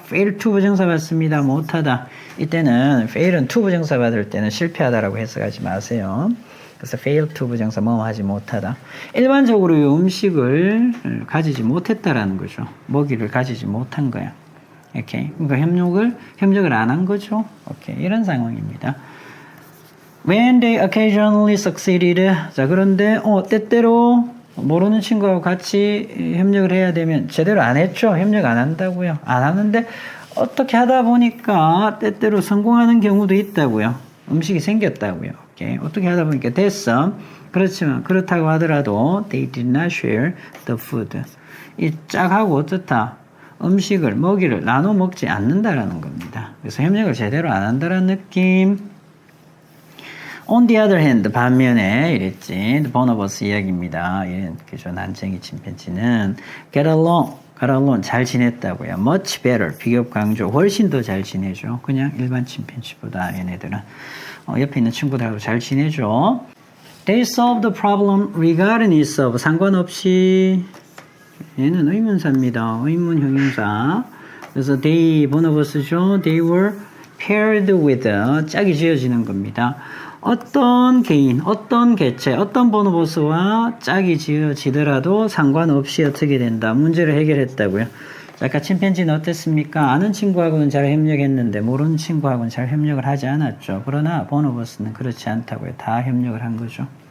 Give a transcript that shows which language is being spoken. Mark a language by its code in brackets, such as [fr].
[ko] fail to 부정사 받습니다. 못하다. 이때는 fail은 to 부정사 받을 때는 실패하다라고 해석하지 마세요. 그래서 fail to 부정사 뭐하지 못하다. 일반적으로 이 음식을 가지지 못했다라는 거죠. 먹이를 가지지 못한 거야. 오케이. 그러니까 협력을 안 한 거죠. 오케이. 이런 상황입니다. [en] When they occasionally succeeded. [ko] 자, 그런데 때때로 모르는 친구하고 같이 협력을 해야 되면 제대로 안 했죠. 협력 안 한다고요. 안 하는데 어떻게 하다 보니까 때때로 성공하는 경우도 있다고요. 음식이 생겼다고요. 오케이. 어떻게 하다 보니까 됐어. 그렇지만 그렇다고 하더라도 [en] they did not share the food. [ko] 이 짝하고 어떻다? 먹이를 나눠 먹지 않는다라는 겁니다. 그래서 협력을 제대로 안 한다라는 느낌. [en] On the other hand, [ko] 반면에 이랬지. 보너버스 이야기입니다. 그죠. 난쟁이 침팬지는 [en] get along, [ko] 잘 지냈다고요. [en] much better, [ko] 비교 강조, 훨씬 더 잘 지내죠. 그냥 일반 침팬지보다 얘네들은 옆에 있는 친구들하고 잘 지내죠. [en] They solved the problem regardless of, [ko] 상관없이. 얘는 의문사입니다. 의문 형용사. 그래서 they, 보너버스죠. [en] They were paired with, [ko] 짝이 지어지는 겁니다. 어떤 개인, 어떤 개체, 어떤 보너버스와 짝이 지어지더라도 상관없이 어떻게 된다. 문제를 해결했다고요. 아까 침팬지는 어땠습니까? 아는 친구하고는 잘 협력했는데 모르는 친구하고는 잘 협력을 하지 않았죠. 그러나 보너버스는 그렇지 않다고요. 다 협력을 한 거죠.